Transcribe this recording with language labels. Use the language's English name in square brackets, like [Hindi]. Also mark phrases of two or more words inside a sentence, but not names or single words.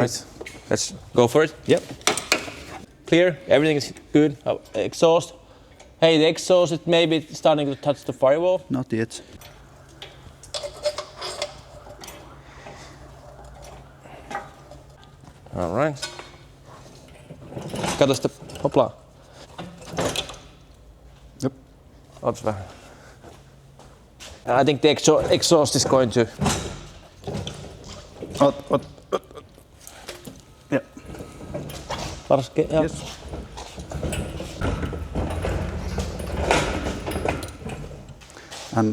[English] Right, let's go for it. Yep. Clear, everything is good. Exhaust. Hey, the exhaust is maybe starting to touch the firewall. Not yet. All right. [Finnish] Kato sitä, hoplaa. [English] Yep. [Finnish] Ootas vähän. [English] I think the exhaust is going to... What? Yeah. Yes. And